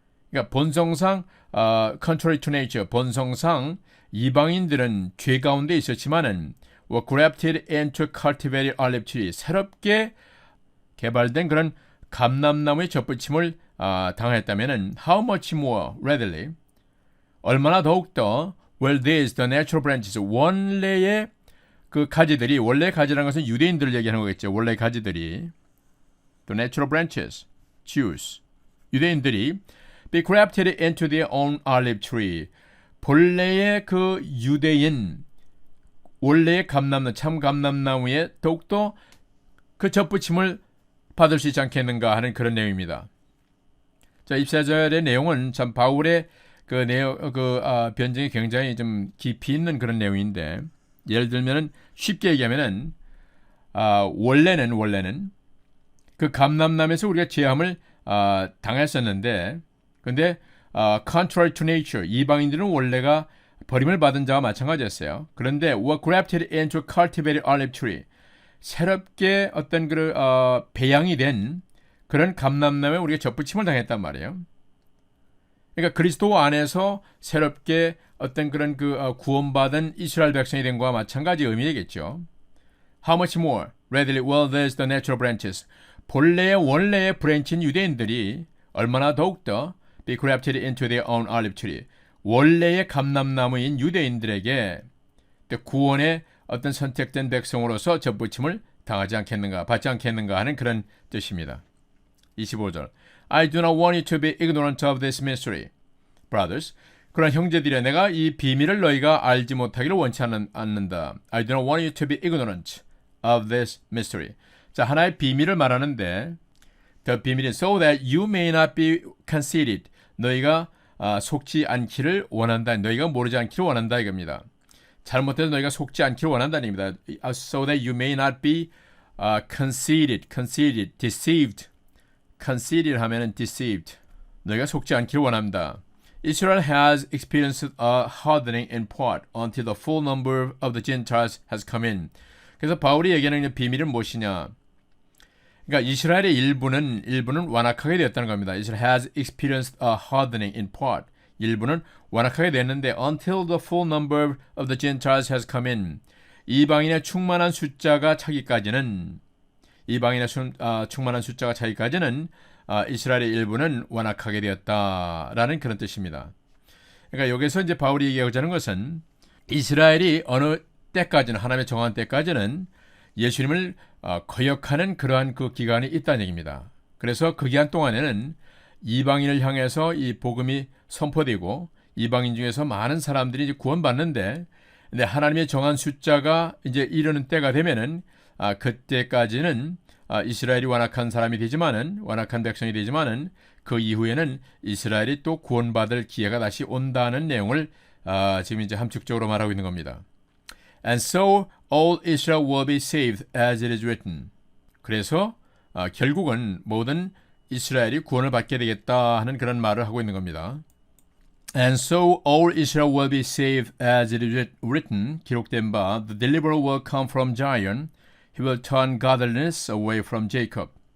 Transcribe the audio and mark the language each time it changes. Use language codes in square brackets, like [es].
[ko] 그러니까 본성상 [en] contrary to nature [ko] 본성상 이방인들은 죄 가운데 있었지만은 [en] were grafted into cultivated olive tree [ko] 새롭게 개발된 그런 감람나무의 접붙임을 당했다면은 [en] how much more readily [ko] 얼마나 더욱더 [en] will these the natural branches [ko] 원래의 그 가지들이 원래 가지라는 것은 유대인들을 얘기하는 거겠죠. 원래 가지들이 [en] the natural branches Jews [ko] 유대인들이 [en] be grafted into their own olive tree. [ko] 본래의 그 유대인, 원래의 감람나무, 참 감람나무에 더욱더 그 접붙임을 받을 수 있지 않겠는가 하는 그런 내용입니다. 자, 24절의 내용은 참 바울의 그 내용, 변증이 굉장히 좀 깊이 있는 그런 내용인데, 예를 들면은 쉽게 얘기하면은, 원래는 그 감람나무에서 우리가 제함을 당했었는데, 근데 [en] contrary to nature [ko] 이방인들은 원래가 버림을 받은 자와 마찬가지였어요. 그런데 [en] were grafted into a cultivated olive tree [ko] 새롭게 어떤 그 배양이 된 그런 감람나무에 우리가 접붙임을 당했단 말이에요. 그러니까 그리스도 안에서 새롭게 어떤 그런 그 구원받은 이스라엘 백성이 된 것과 마찬가지 의미겠죠. [en] How much more readily will these the natural branches [ko] 본래의 원래의 브랜치인 유대인들이 얼마나 더욱더 [en] be grafted into their own olive tree. [ko] 원래의 감람나무인 유대인들에게 구원의 어떤 선택된 백성으로서 접붙임을 당하지 않겠는가, 받지 않겠는가 하는 그런 뜻입니다. [en] 25절 I do not want you to be ignorant of this mystery, brothers. [ko] 그러나 형제들이여 내가 이 비밀을 너희가 알지 못하기를 원치 않는다. [en] I do not want you to be ignorant of this mystery. [ko] 자, 하나의 비밀을 말하는데 [en] the [ko] 비밀은 [en] so that you may not be conceited. [ko] 너희가 속지 않기를 원한다. 너희가 모르지 않기를 원한다 이겁니다. 잘못해서 너희가 속지 않기를 원한다는 얘기입니다. [en] So that you may not be conceited, deceived. conceited [ko] 하면은 [en] deceived. [ko] 너희가 속지 않기를 원한다. [en] Israel has experienced a hardening in part until the full number of the Gentiles has come in. [ko] 그래서 바울이 얘기하는 비밀은 무엇이냐? 그러니까 이스라엘의 일부는 완악하게 되었다는 겁니다. [en] Israel has experienced a hardening in part. [ko] 일부는 완악하게 됐는데 [en] until the full number of the Gentiles has come in. [ko] 이방인의 충만한 숫자가 차기까지는 이스라엘의 일부는 완악하게 되었다라는 그런 뜻입니다. 그러니까 여기서 이제 바울이 얘기하고자 하는 것은 이스라엘이 어느 때까지는 하나님의 정한 때까지는 예수님을 거역하는 그러한 그 기간이 있다는 얘기입니다. 그래서 그 기간 동안에는 이방인을 향해서 이 복음이 선포되고 이방인 중에서 많은 사람들이 이제 구원받는데, 근데 하나님의 정한 숫자가 이제 이르는 때가 되면은 그때까지는 이스라엘이 완악한 사람이 되지만은 완악한 백성이 되지만은 그 이후에는 이스라엘이 또 구원받을 기회가 다시 온다는 내용을 지금 이제 함축적으로 말하고 있는 겁니다. [en] And so all Israel will be saved as it is written. [ko] 그래서 결국은 모든 이스라엘이 구원을 받게 되겠다 하는 그런 말을 하고 있는 겁니다. [en] And so all Israel will be saved as it is written. [ko] 기록된 바 [en] The deliverer will come from Zion. He will turn godliness away from Jacob.